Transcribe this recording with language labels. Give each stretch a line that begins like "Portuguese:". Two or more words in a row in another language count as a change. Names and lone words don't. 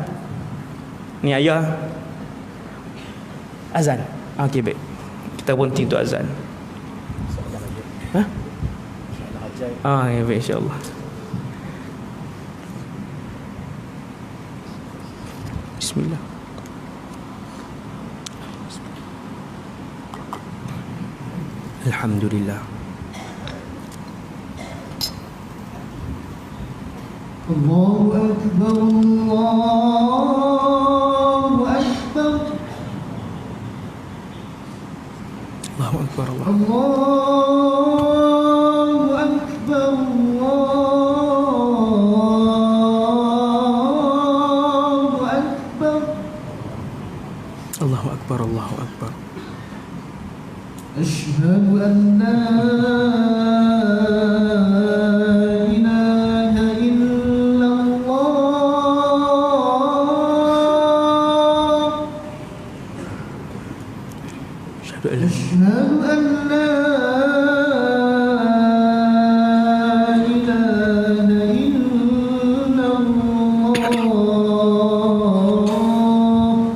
Malay: Ni ayah azan. Okey, baik. Kita berhenti untuk azan. Ha? Ya, baik,
Arabic: إن شاء الله. Bismillah. Alhamdulillah. الله أكبر الله أكبر, الله أكبر الله. الله أكبر الله أكبر, الله أكبر الله أكبر. أشهد أن لا أشهد أن لا إله إلا الله